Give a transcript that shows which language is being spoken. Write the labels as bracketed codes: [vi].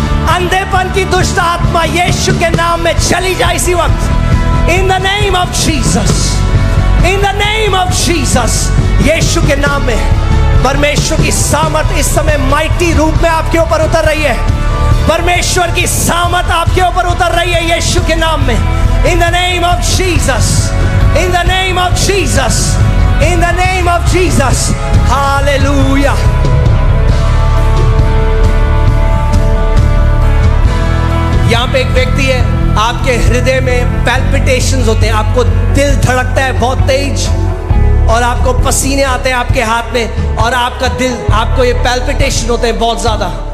[hi] अंधेपन की दुष्ट आत्मा यीशु के नाम में चली जाए इसी वक्त। [en] in the name of Jesus, [hi] in the name of Jesus, यीशु के नाम में परमेश्वर की सामर्थ इस समय माइटी रूप में आपके ऊपर उतर रही है। परमेश्वर की सामर्थ आपके ऊपर उतर रही है यीशु के नाम में। [en] In the name of Jesus, in the name of Jesus, in the name of Jesus, hallelujah. [hi] यहाँ पे एक व्यक्ति है, आपके हृदय में पैल्पिटेशंस होते हैं, आपको दिल धड़कता है बहुत तेज और आपको पसीने आते हैं आपके हाथ में और आपका दिल, आपको ये पैल्पिटेशन होते हैं बहुत ज्यादा।